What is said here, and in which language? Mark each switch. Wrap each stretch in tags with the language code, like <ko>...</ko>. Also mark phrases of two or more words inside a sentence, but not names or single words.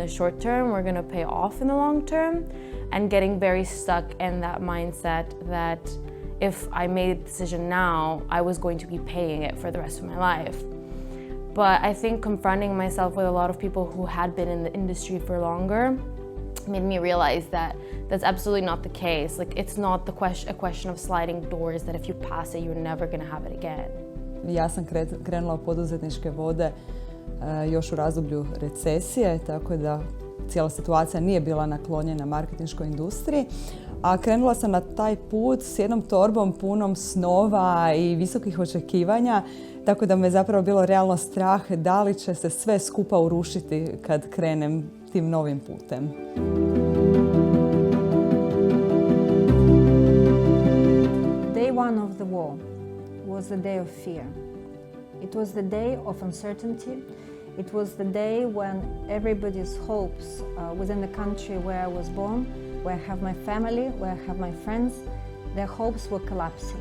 <en>the short term were going to pay off in the long term, and getting very stuck in that mindset that if I made a decision now, I was going to be paying it for the rest of my life. But I think confronting myself with a lot of people who had been in the industry for longer made me realize that that's absolutely not the case. Like, it's not a question of sliding doors that if you pass it, you're never going to have it again.</en> <hr>Ja sam krenula u poduzetničke vode još u razdoblju recesije, tako da cijela situacija nije bila naklonjena marketinškoj industriji. A krenula sam na taj put s jednom torbom punom snova i visokih očekivanja, tako da me zapravo bilo realno strah da li će se sve skupa urušiti kad krenem tim novim putem.</hr> <en>Day one of the war was the day of fear. It was the day of uncertainty. It was the day when everybody's hopes within the country where I was born, where I have my family, where I have my friends, their hopes were collapsing.</en>